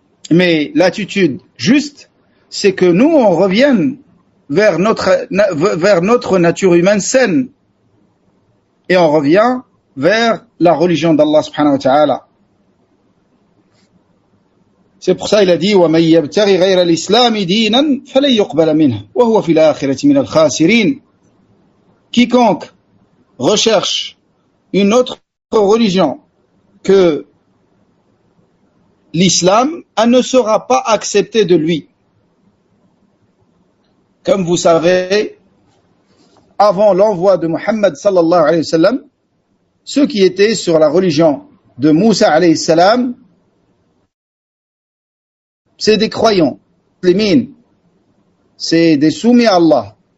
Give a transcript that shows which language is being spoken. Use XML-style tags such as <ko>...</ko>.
<fr>Mais l'attitude juste, c'est que nous, on revienne vers notre nature humaine saine, et on revient vers la religion d'Allah subhanahu wa ta'ala. C'est pour ça qu'il a dit</fr> <ar>وَمَنْ يَبْتَغِ غَيْرَ الْإِسْلَامِ دِينًا فَلَنْ يُقْبَلَ مِنْهُ وَهُوَ فِي الْآخِرَةِ مِنَ الْخَاسِرِينَ.</ar> <fr>quiconque recherche une autre religion que l'islam, elle ne sera pas acceptée de lui. Comme vous savez, avant l'envoi de Muhammad sallallahu alayhi wa sallam, ceux qui étaient sur la religion de Moussa alayhi salam, c'est des croyants, c'est des soumis à Allah.</fr>